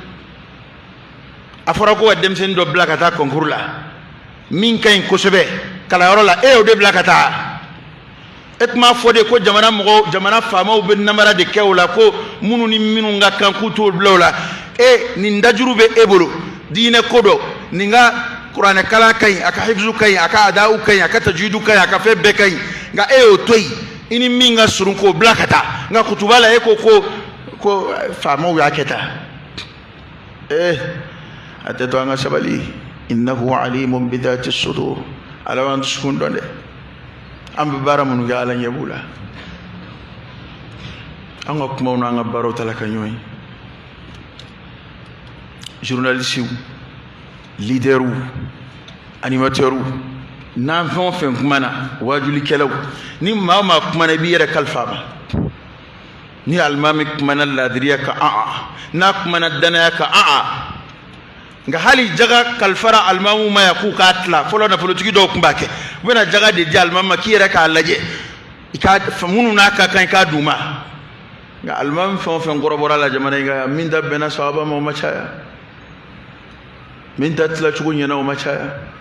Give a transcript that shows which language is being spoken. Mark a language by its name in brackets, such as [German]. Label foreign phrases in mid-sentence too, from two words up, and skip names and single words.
[Bambara] a fɔra ko ka denmisɛnnin dɔ bila ka taa concours la min ka ɲi kosɛbɛ kalanyɔrɔ la e y'o de bila ka taa e tun b'a fɔ de ko jamana faamaw bɛ namara de kɛ o la ko minnu ni minnu ka kan k'u t'o bila o la nin dajuru bɛ e bolo diinɛ ko dɔ nin ka kuranɛ kalan ka ɲi a ka hifizu ka ɲi a ka adawu ka ɲi a ka tajwidu ka ɲi a ka fɛn bɛɛ ka ɲi nka e y'o to yen i ni min ka surun k'o bila ka taa nka kutuba la e ko faamaw y'a kɛ tan a tɛ to an ka sabali [Arabic] إنه عليم بذات الصدور [Bambara] ala b'an dusukun dɔn dɛ an bɛ baara minnu kɛ ala ɲɛ b'u la an ka kumaw n'an ka baaraw ta la ka ɲɔgɔn ye journalisiw leaderw animateurs n'an fɛn o fɛn kumana wajulikɛlaw ni maa o maa kumana i b'i yɛrɛ kalifa ma ni alimami kumana ladiriya kan n'a kumana danaya kan nka hali jaga kalifara alimamu ma ya k'u k'a tila fɔlɔ nafolotigi dɔw tun b'a kɛ u bɛna jaga de di alimamu ma k'i yɛrɛ k'a lajɛ minnu n'a ka kan i k'a d'u ma nka alimami fɛn o fɛn kɔrɔbɔra la jamana in kan min ta bɛnna sahaba ma o ma caya min ta tilacogo ɲɛna o ma caya